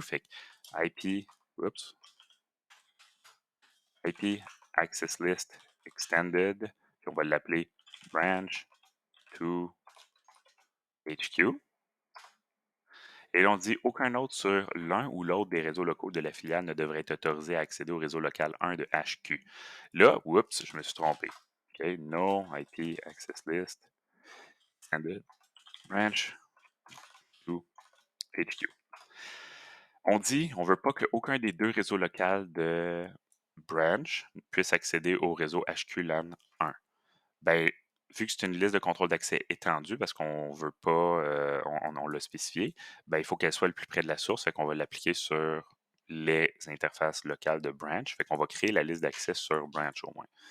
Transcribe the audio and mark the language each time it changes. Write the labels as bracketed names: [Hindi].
[French] Fait que IP, oups, IP Access List Extended, puis on va l'appeler Branch to HQ. Et là, on dit aucun autre sur l'un ou l'autre des réseaux locaux de la filiale ne devrait être autorisé à accéder au réseau local 1 de HQ. Là, oups, je me suis trompé. [English] OK, no IP access list and the branch to HQ. [French] On dit, on veut pas qu'aucun des deux réseaux locaux de branch puisse accéder au réseau HQ LAN 1. Ben, vu que c'est une liste de contrôle d'accès étendue, parce qu'on veut pas, on l'a spécifié, ben, il faut qu'elle soit le plus près de la source, fait qu'on va l'appliquer sur les interfaces locales de branch, fait qu'on va créer la liste d'accès sur branch au moins.